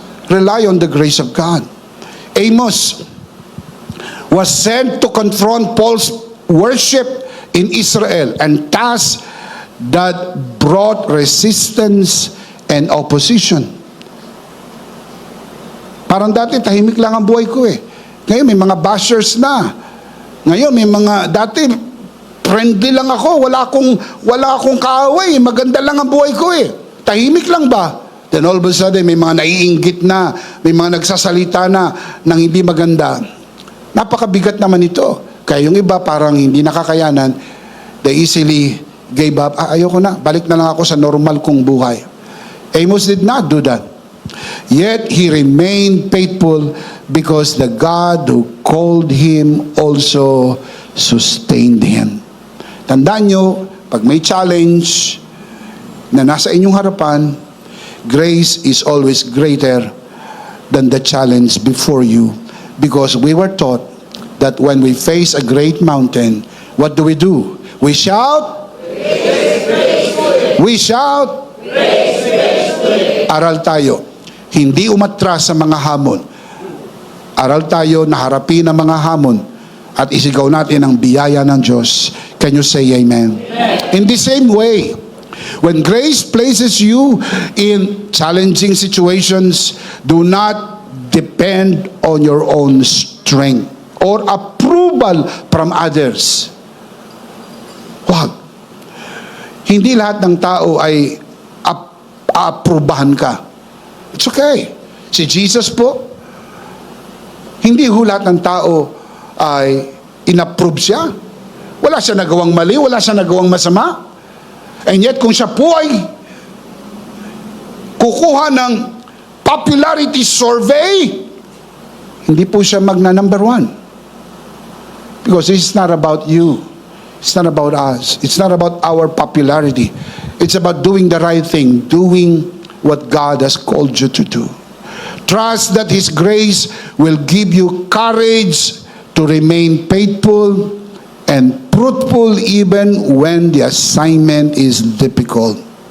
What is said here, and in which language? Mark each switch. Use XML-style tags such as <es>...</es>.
<en>Rely on the grace of God. Amos was sent to confront Paul's worship in Israel and tasks that brought resistance and opposition.</en> <tl>Parang dati tahimik lang ang buhay ko eh. Ngayon may mga bashers na. Ngayon may mga dati friendly lang ako, wala akong kaaway, maganda lang ang buhay ko eh. Tahimik lang ba?</tl> <en>Then all of a sudden</en> <tl>may mga naiinggit na, may mga nagsasalita na ng hindi maganda. Napakabigat naman ito. Kaya yung iba parang hindi nakakayanan,</tl> <en>they easily gave up.</en> <tl>Ayoko na, balik na lang ako sa normal kong buhay.</tl> <en>Amos did not do that. Yet he remained faithful because the God who called him also sustained him.</en> <tl>Tandaan nyo, pag may challenge na nasa inyong harapan,</tl> <en>grace is always greater than the challenge before you. Because we were taught that when we face a great mountain, what do? We shout. We shout.</en> <tl>Aral tayo. Hindi umatras sa mga hamon. Aral tayo na harapin ang mga hamon at isigaw natin ang biyaya ng Diyos.</tl> <en>Can you say amen? In the same way, when grace places you in challenging situations, do not depend on your own strength or approval from others.</en> <tl>Wag. Hindi lahat ng tao ay aaprubahan ka.</tl> <en>It's okay.</en> <tl>Si Jesus po, hindi ho lahat ng tao ay inapprove siya. Wala siya nagawang mali, wala siya nagawang masama.</tl> <en>And yet</en> <tl>kung siya po ay kukuha ng popularity survey, hindi po siya magna number 1.</tl> <en>Because this is not about you. It's not about us. It's not about our popularity. It's about doing the right thing, doing what God has called you to do. Trust that His grace will give you courage to remain faithful and fruitful even when the assignment is difficult.</en>